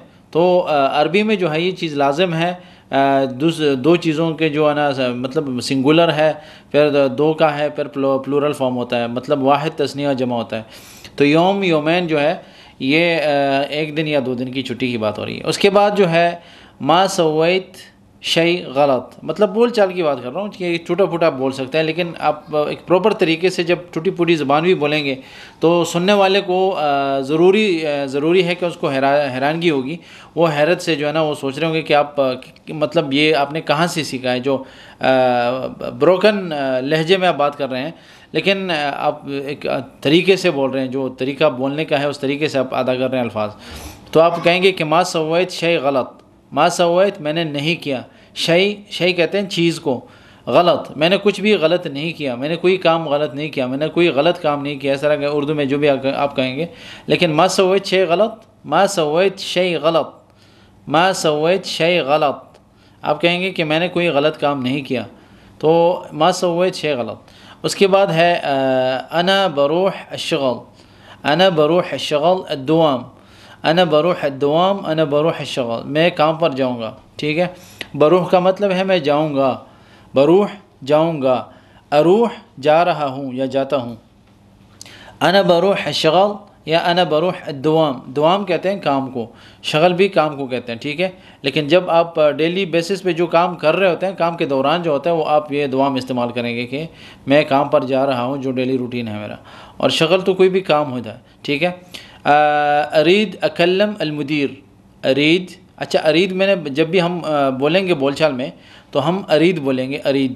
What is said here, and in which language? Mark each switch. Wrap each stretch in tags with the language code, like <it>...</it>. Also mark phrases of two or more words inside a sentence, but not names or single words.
<ur>تو عربی میں جو ہے یہ چیز لازم ہے، دو چیزوں کے جو ہے نا مطلب سنگولر ہے، پھر دو کا ہے، پھر</ur> <en>plural form</en> <ur>ہوتا ہے، مطلب واحد تثنیہ جمع ہوتا ہے. تو</ur> <ar>یوم یومین</ar> <ur>جو ہے یہ ایک دن یا 2 دن کی چھٹی کی بات ہو رہی ہے. اس کے بعد جو ہے</ur> <ar>ما سویت شیء غلط،</ar> <ur>مطلب بول چال کی بات کر رہا ہوں کہ ٹوٹا پھوٹا آپ بول سکتے ہیں، لیکن آپ ایک پراپر طریقے سے جب ٹوٹی پھوٹی زبان بھی بولیں گے تو سننے والے کو ضروری ہے کہ اس کو حیرانگی ہوگی، وہ حیرت سے جو ہے نا وہ سوچ رہے ہوں گے کہ آپ مطلب یہ آپ نے کہاں سے سیکھا ہے، جو بروکن لہجے میں آپ بات کر رہے ہیں، لیکن آپ ایک طریقے سے بول رہے ہیں، جو طریقہ بولنے کا ہے اس طریقے سے آپ ادا کر رہے ہیں الفاظ. تو آپ کہیں گے کہ</ur> <ar>ما سویت شیء غلط، ما سویت</ar> <ur>میں نے نہیں کیا، شیء کہتے ہیں چیز کو، غلط میں نے کچھ بھی غلط نہیں کیا، میں نے کوئی کام غلط نہیں کیا، میں نے کوئی غلط کام نہیں کیا، اس طرح کہ اردو میں جو بھی آپ کہیں گے. لیکن</ur> <ar>ما سویت شیء غلط، ما سویت شیء غلط، ما سویت شیء غلط،</ar> <ur>آپ کہیں گے کہ میں نے کوئی غلط کام نہیں کیا.</ur> <ar>تو ما سویت شیء غلط.</ar> <ur>اس کے بعد ہے</ur> <ar>انا بروح الشغل، انا بروح الشغل الدوام، انا بروح الدوام، انا بروح الشغل،</ar> <ur>میں کام پر جاؤں گا. ٹھیک ہے، بروح کا مطلب ہے میں جاؤں گا، بروح جاؤں گا، اروح جا رہا ہوں یا جاتا ہوں.</ur> <ar>انا بروح الشغل</ar> <ur>یا</ur> <ar>انا بروح الدوام،</ar> <ur>دوام کہتے ہیں کام کو، شغل بھی کام کو کہتے ہیں. ٹھیک ہے، لیکن جب آپ</ur> <en>daily basis</en> <ur>پہ جو کام کر رہے ہوتے ہیں، کام کے دوران جو ہوتا ہے وہ آپ یہ دوام استعمال کریں گے کہ میں کام پر جا رہا ہوں، جو</ur> <en>daily routine</en> <ur>ہے میرا. اور شغل تو کوئی بھی کام ہوتا ہے. ٹھیک ہے.</ur> <ar>ارید اکلم المدیر،</ar> <ur>ارید، اچھا ارید میں نے جب بھی ہم بولیں گے بول چال میں تو ہم ارید بولیں گے، ارید.</ur>